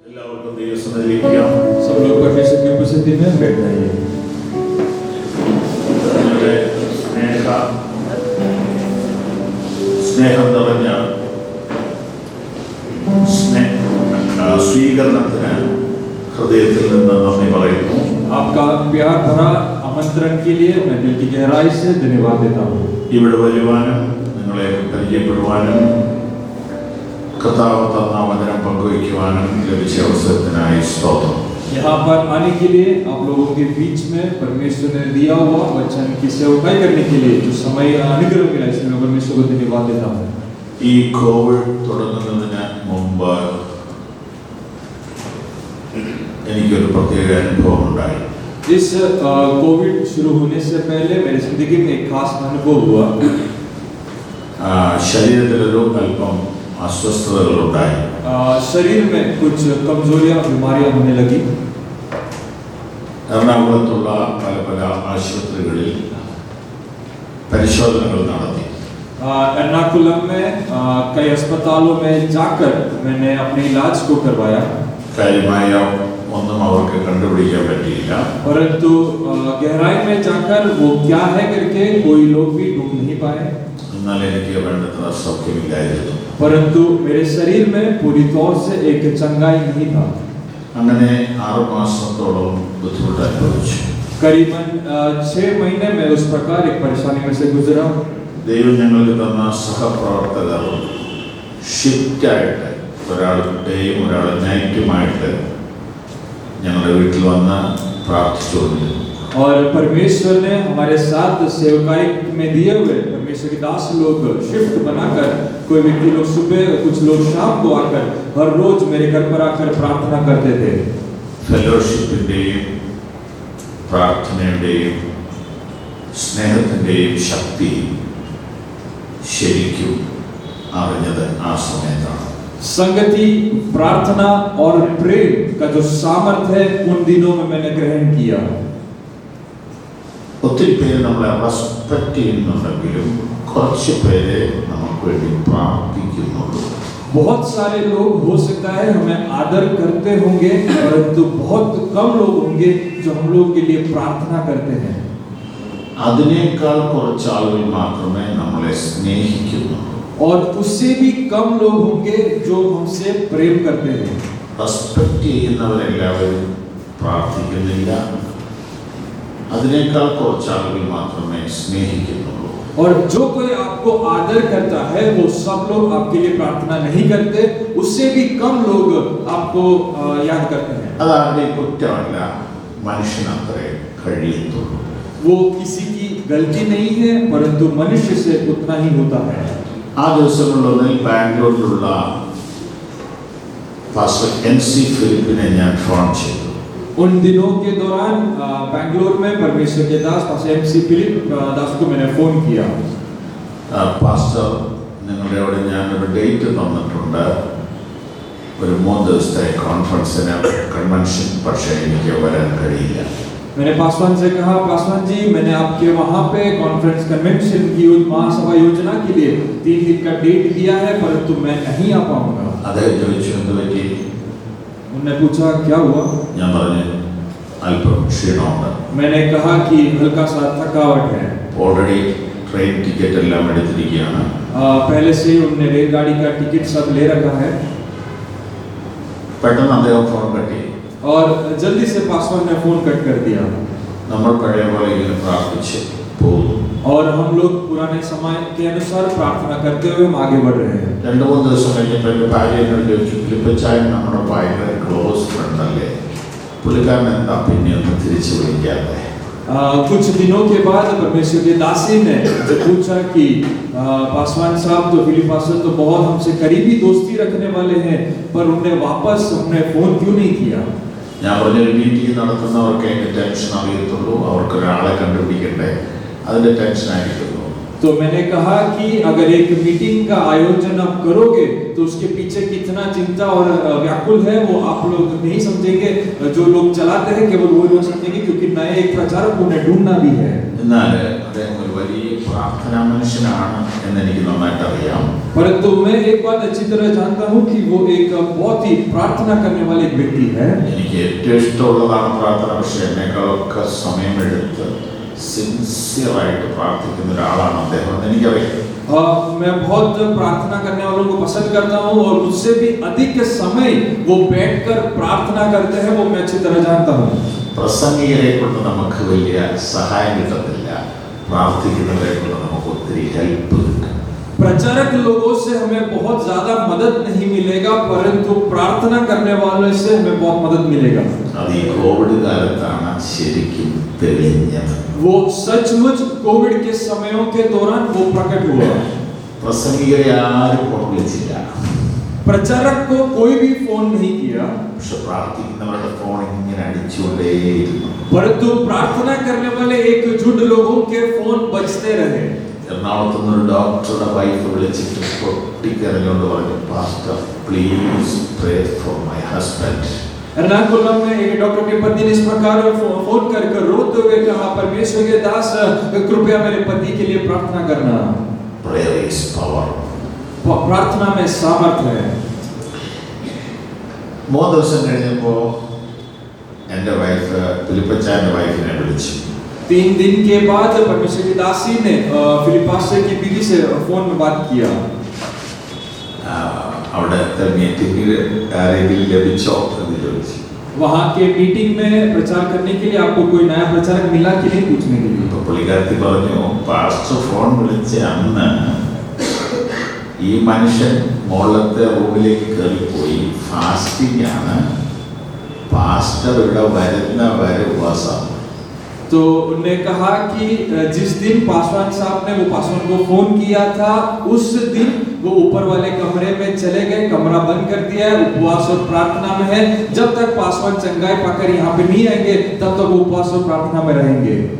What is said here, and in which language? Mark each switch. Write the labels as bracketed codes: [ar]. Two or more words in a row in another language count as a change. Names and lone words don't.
[ml] എല്ലാവർക്കും ദൈവസന്നിധിയിലിരിക്കാം. [hi] सब लोग परमेश्वर की उपस्थिति में बैठ जाइए। [ml] നിങ്ങളുടെ സ്നേഹം നിറഞ്ഞ സ്വീകരണത്തിന് ഹൃദയത്തിൽ നിന്ന് നന്ദി പറയുന്നു. [hi] आपका प्यार भरा आमंत्रण के लिए मैं दिल की गहराई से धन्यवाद देता हूँ। [ml] ഇവിടെ വരുവാനും നിങ്ങളെ പരിചയപ്പെടുവാനും കർത്താവ് തന്ന വചനം പങ്കുവയ്ക്കുവാനും ലഭിച്ച അവസരത്തിനായി സ്തോത്രം. [hi] यहाँ पर आने के लिए आप लोगों के बीच में परमेश्वर ने दिया हुआ वचन की सेवकाई करने के लिए जो समय अनुग्रह मिला इसमें मैं परमेश्वर को धन्यवाद देता हूँ। [ml] ഈ കോവിഡ് തുടങ്ങുന്നതിന് മുമ്പ് എനിക്കൊരു പ്രത്യേക അനുഭവം ഉണ്ടായി. [hi] इस कोविड शुरू होने से पहले मेरी जिंदगी में एक खास अनुभव हुआ। [ml] ശരീരത്തിലൊരു അല്പം അസ്വസ്ഥതകളുണ്ടായി. [hi] शरीर में कुछ कमजोरियां बीमारियां होने लगी। [ml] എറണാകുളത്തുള്ള പല പല ആശുപത്രികളിൽ പരിശോധനകൾ നടത്തി. [hi] एर्नाकुलम में कई अस्पतालों में जाकर मैंने अपने इलाज को करवाया। [ml] കാര്യമായ ഒന്നും അവർക്ക് കണ്ടുപിടിക്കാൻ പറ്റിയില്ല. [hi] परंतु गहराई में जाकर वो क्या है करके कोई लोग भी ढूंढ नहीं पाए। [ml] എന്നാൽ എനിക്ക് വേണ്ടത്ര സൗഖ്യമില്ലായിരുന്നു. [hi] परंतु मेरे शरीर में पूरी तौर से एक चंगाई नहीं था। [ml] അങ്ങനെ 6 മാസത്തോളം ബുദ്ധിമുട്ട് അനുഭവിച്ചു. [hi] करीबन 6 महीने में उस प्रकार एक परेशानी में से गुजरा। [ml] ദൈവം ഞങ്ങൾക്ക് തന്ന സഹപ്രവർത്തകർ ഷിഫ്റ്റായിട്ട് ഒരാൾ ഡേയും ഒരാൾ നൈറ്റുമായിട്ട് ഞങ്ങളുടെ വീട്ടിൽ വന്ന് പ്രാർത്ഥിച്ചുകൊണ്ടിരുന്നു. [hi] और परमेश्वर ने हमारे साथ सेवकाई में दिए हुए परमेश्वर के दास लोग शिफ्ट बनाकर कोई व्यक्ति लोग सुबह कुछ लोग शाम को आकर हर रोज मेरे घर पर आकर प्रार्थना करते थे। [ml] ഫെലോഷിപ്പിൻ്റെയും പ്രാർത്ഥനയുടെയും സ്നേഹത്തിൻ്റെയും ശക്തി ശരിക്കും അറിഞ്ഞത് ആ സമയത്താണ്. [hi] संगति, प्रार्थना और प्रेम का जो सामर्थ्य है उन दिनों में मैंने ग्रहण किया। [ml] ഒത്തിരി പേര് നമ്മളെ റെസ്പെക്ട് ചെയ്യുന്നുണ്ടെങ്കിലും കുറച്ച് പേരെ നമുക്ക് വേണ്ടി പ്രാർത്ഥിക്കുന്നുള്ളൂ. [hi] बहुत सारे लोग हो सकता है हमें आदर करते होंगे परंतु बहुत कम लोग होंगे जो हम लोग के लिए प्रार्थना करते हैं। [ml] അതിനേക്കാൾ കുറച്ച് ആളുകൾ മാത്രമേ നമ്മളെ സ്നേഹിക്കുന്നുള്ളൂ. [hi] और उससे भी कम लोग होंगे जो हमसे प्रेम करते हैं। [ml] റെസ്പെക്ട് ചെയ്യുന്നവരെല്ലാവരും പ്രാർത്ഥിക്കുന്നില്ല. അതിനേക്കാൾ കുറച്ച് ആളുകൾ മാത്രമേ സ്നേഹിക്കുന്നുള്ളൂ. [hi] और जो कोई आपको आदर करता है वो सब लोग आपके लिए प्रार्थना नहीं करते, उससे भी कम लोग आपको याद करते हैं। [ml] അതാരുടെ കുറ്റമല്ല, മനുഷ്യനത്രേ കഴിയത്തുള്ളൂ. [hi] वो किसी की गलती नहीं है परंतु मनुष्य से उतना ही होता है। [ml] ആ ദിവസങ്ങളിലൊന്നിൽ ബാംഗ്ലൂരിലുള്ള പാസ്റ്റർ എൻ.സി. ഫിലിപ്പിനെ ഞാൻ ഫോൺ ചെയ്തു. [hi] उन दिनों के दौरान बैंगलोर में परमेश्वर के दास पास्टर एम.सी. फिलिप दास को मैंने फोन किया। [ml] പാസ്റ്റർ, നിങ്ങളുടെ അവിടെ ഞാനൊരു ഡേറ്റ് തന്നിട്ടുണ്ട്, ഒരു 3 ദിവസത്തെ [en] conference convention, [ml] പക്ഷേ എനിക്ക് വരാൻ കഴിയില്ല. [hi] मैंने पासवान से कहा, पासवान जी मैंने आपके वहाँ पे [en] conference convention [hi] की महासभा योजना के लिए 3 दिन का डेट दिया है परंतु मैं नहीं आ पाऊंगा। [ml] അദ്ദേഹം ചോദിച്ചു, എന്ത് പറ്റി? [hi] उन्होंने पूछा क्या हुआ? [ml] ഞാൻ പറഞ്ഞു, അല്പം ക്ഷീണമുണ്ട്. [hi] मैंने कहा कि हल्का सा थकावट है। [en] already train ticket [ml] എല്ലാം എടുത്തിരിക്കുകയാണ്. [hi] पहले से उन्होंने रेलगाड़ी का टिकट सब ले रखा है। [ml] പെട്ടെന്ന് അദ്ദേഹം ഫോൺ കട്ടി. [hi] और जल्दी से पासवान ने फोन कट कर दिया। [ml] നമ്മൾ പഴയ പോലെ ഇങ്ങനെ പ്രാർത്ഥിച്ച് പോകുന്നു. [hi] और हम लोग पुराने समय के अनुसार प्रार्थना करते हुए हम आगे बढ़ रहे हैं। [ml] 2-3 ദിവസം കഴിഞ്ഞപ്പോൾ എൻ്റെ ഭാര്യ എന്നോട് ചോദിച്ചു, ഫിലിപ്പച്ചായൻ നമ്മുടെ ഭയങ്കര [en] close friend [ml] അല്ലേ, പുള്ളിക്കാരൻ എന്താ പിന്നെ ഒന്ന് തിരിച്ചു വിളിക്കാതെ? [hi] कुछ दिनों के बाद परमेश्वर के दासी ने पूछा कि पासवान साहब तो फिलिप पास्टर तो बहुत हमसे करीबी दोस्ती रखने वाले हैं पर उन्हें वापस हमने फोन क्यों नहीं किया? [ml] ഞാൻ പറഞ്ഞൊരു മീറ്റിംഗ് നടത്തുന്നവർക്ക് അതിൻ്റെ ടെൻഷൻ അറിയത്തുള്ളൂ, അവർക്ക് ഒരാളെ കണ്ടുപിടിക്കണ്ടേ, അതിൻ്റെ ടെൻഷൻ ആയിരിക്കുള്ളൂ. [hi] तो मैंने कहा कि अगर एक मीटिंग का आयोजन आप करोगे तो उसके पीछे कितना चिंता और व्याकुल है वो आप लोग नहीं समझेंगे। जो लोग चलाते हैं केवल वो लोग समझेंगे क्योंकि नए एक प्रचारक उन्हें ढूंढना भी है। [ml] എന്നാൽ അദ്ദേഹം ഒരു വലിയ പ്രാർത്ഥനാ മനുഷ്യനാണ് എന്നെനിക്ക് നന്നായിട്ട് അറിയാം. [hi] परंतु मैं एक बात अच्छी तरह जानता हूँ कि वो एक बहुत ही प्रार्थना करने वाले एक व्यक्ति है. [ml] എനിക്ക് ഏറ്റവും ഇഷ്ടമുള്ളതാണ് പ്രാർത്ഥന. പക്ഷേ എന്നെക്കാളൊക്കെ സമയമെടുത്ത് സിൻസിയറായിട്ട് പ്രാർത്ഥിക്കുന്ന ഒരാളാണ് അദ്ദേഹം എന്ന് എനിക്കറിയാം. [hi] मैं बहुत प्रार्थना करने वालों को पसंद करता हूँ और मुझसे भी अधिक समय वो बैठकर प्रार्थना करते हैं, वो मैं अच्छी तरह जानता हूँ. [ml] പ്രസംഗികരെ കൊണ്ട് നമുക്ക് വലിയ സഹായം കിട്ടത്തില്ല, പ്രാർത്ഥിക്കുന്നവരെ കൊണ്ട് നമുക്ക് ഒത്തിരി ഹെൽപ്പ് കിട്ടും. [hi] प्रचारक लोगों से हमें बहुत ज्यादा मदद नहीं मिलेगा, परंतु प्रार्थना करने वालों से हमें बहुत मदद मिलेगा. [ml] അത് ഈ കോവിഡ് കാലത്താണ് ശരിക്കും തെളിഞ്ഞത്. [hi] वो सचमुच कोविड के समयों के दौरान वो प्रकट हुआ. [ml] പ്രസംഗികരെ ആരും ഫോൺ വിളിച്ചില്ല, [hi] प्रचारक को कोई भी फोन नहीं किया, [ml] പക്ഷെ പ്രാർത്ഥിക്കുന്നവരുടെ ഫോൺ ഇങ്ങനെ അടിച്ചുകൊണ്ടേയിരുന്നു. [hi] परंतु प्रार्थना करने वाले एक झुंड लोगों के फोन बजते रहे. [ml] എറണാകുളത്ത് നിന്ന് ഒരു ഡോക്ടറുടെ വൈഫ് വിളിച്ചിട്ട് പൊട്ടിക്കരഞ്ഞുകൊണ്ട് പറഞ്ഞു, പാസ്റ്റർ [en] please pray for my husband. [hi] एर्नाकुलम में एक डॉक्टर की पत्नी ने इस प्रकार फोन कर रोते हुए कहा, परमेश्वर के दास कृपया मेरे पति के लिए प्रार्थना करना. [en] Prayer is power. [hi] प्रार्थना में सामर्थ्य है. [ml] 3 ദിവസം കഴിഞ്ഞപ്പോൾ എൻ്റെ വൈഫ് ഫിലിപ്പച്ചാൻ്റെ വൈഫിനെ വിളിച്ചു. [hi] 3 दिन के बाद परमेश्वर की दासी ने फिलिपास की बीवी से फोन में बात किया. [ml] അവിടുത്തെ മീറ്റിംഗിൽ ആരെങ്കിലും ലഭിച്ചോ എന്ന് ചോദിച്ചു. [hi] वहाँ के मीटिंग में प्रचार करने के लिए आपको कोई नया प्रचारक मिला कि नहीं पूछने के लिए. [ml] പുള്ളിക്കാരത്തി പറഞ്ഞു, പാസ്റ്റർ ഫോൺ വിളിച്ച അന്ന് ഈ മനുഷ്യൻ മുകളിലത്തെ റൂമിലേക്ക് കയറിപ്പോയി, ഫാസ്റ്റിംഗ് ആണ്, പാസ്റ്റർ ഇവിടെ വരുന്ന വരെ ഉപവാസം. [hi] तो उन्होंने कहा कि जिस दिन पासवान साहब ने वो पासवान को फोन किया था, उस दिन वो ऊपर वाले कमरे में चले गए, कमरा बंद कर दिया है, उपवास और प्रार्थना में है. जब तक पासवान चंगाई पाकर यहाँ पे नहीं आएंगे तब तक वो उपवास और प्रार्थना में रहेंगे.